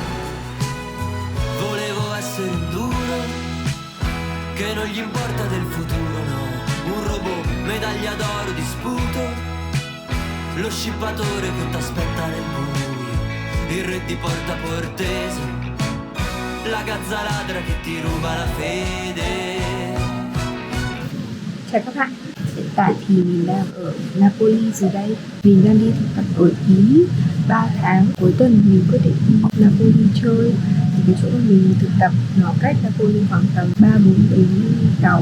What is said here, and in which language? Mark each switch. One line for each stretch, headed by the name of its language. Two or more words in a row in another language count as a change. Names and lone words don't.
Italian: Volevo essere un duro che non gli importa del futuro, no, un robot, medaglia d'oro di sputo, lo scippatore che t'aspetta nel buio, il re di Porta Portese, la gazza ladra che ti ruba la fede.
Vietnamese: Chào các bạn, hiện tại thì mình đang ở Napoli rồi đây. Mình đang đi thực tập ở Ý 3 tháng. Cuối tuần mình quyết định đi Napoli chơi. Thì cái chỗ mà mình thực tập nó cách Napoli khoảng tầm 3-4 tiếng tàu.